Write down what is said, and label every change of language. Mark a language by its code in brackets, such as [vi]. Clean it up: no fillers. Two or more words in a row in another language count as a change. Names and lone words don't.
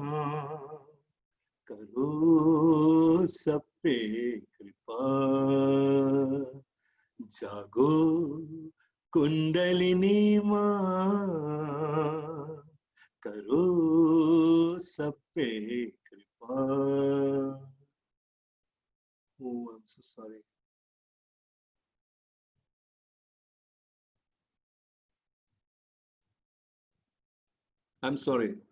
[hi] करो सब पे कृपा जागो कुंडलिनी माँ करो सब पे कृपा. [en] Oh, I'm so sorry. I'm sorry.